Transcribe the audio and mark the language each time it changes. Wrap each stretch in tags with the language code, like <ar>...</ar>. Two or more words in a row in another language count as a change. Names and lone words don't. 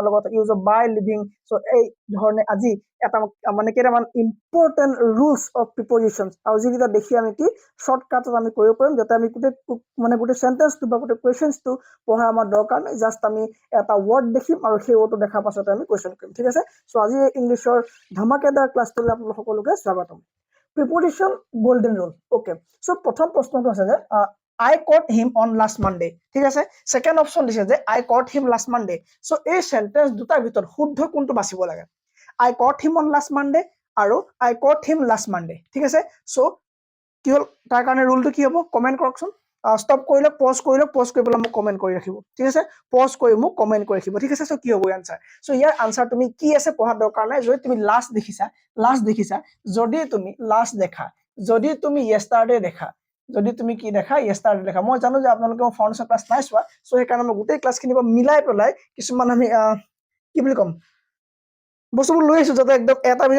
<as>লগত</as> <en>use of by living</en> <as>সো এই ধৰণে আজি এটা মানে কেইটামান</as> <en>important rules of prepositions</en> <as>আৰু যিকেইটা দেখি আমি কি শৰ্টকাটত আমি কৰিব পাৰিম যাতে আমি গোটেই সেন্টেন্সটো বা গোটেই কুৱেশ্যনছটো পঢ়া আমাৰ দৰকাৰ নাই জাষ্ট আমি এটা ৱৰ্ড দেখিম আৰু সেই ৱৰ্ডটো দেখাৰ পাছতে আমি কুৱেশ্যন কৰিম ঠিক আছে সো আজি ইংলিছৰ ধামাকেদাৰ ক্লাছটোলৈ আপোনালোক সকলোকে স্বাগতম</as> <en>preposition golden rule okay</en> <as>সো প্ৰথম প্ৰশ্নটো আছে যে</as> <en>I caught him on last Monday</en> <as>ঠিক আছে সেকেন্ড অপশন দিছে যে</as> <en>I caught him last Monday</en> <as>সো এই সেন্টেন্স দুটাৰ ভিতৰত শুদ্ধ কোনটো বাছিব লাগে</as> <en>I caught him on last Monday</en> <as>আৰু</as> <en>I caught him last Monday</en> <as>ঠিক আছে সো কি হল তাৰ কাৰণে ৰুলটো কি হ'ব কমেন্ট কৰকচোন স্টপ কৰিলে পজ কৰি পেলাই মোক কমেন্ট কৰি ৰাখিব ঠিক আছে পজ কৰি মোক কমেন্ট কৰি ৰাখিব ঠিক আছে সো কি হ'ব আনসাৰ সো ইয়াৰ আনসাৰ তুমি কি আছে পঢ়া দৰকাৰ নাই যদি তুমি লাষ্ট দেখিছা যদি তুমি লাষ্ট দেখা যদি তুমি yesterday দেখা যদি তুমি কি দেখা yesterday দেখা মই জানো যে আপোনালোকে</as> <en>foundation class</en> <as>নাই চোৱা সো সেই কাৰণে মই গোটেই ক্লাছখিনি মিলাই পেলাই কিছুমান আমি কি বুলি কম বস্তুবোৰ লৈ আহিছো যাতে একদম এটা ভিডিও</as>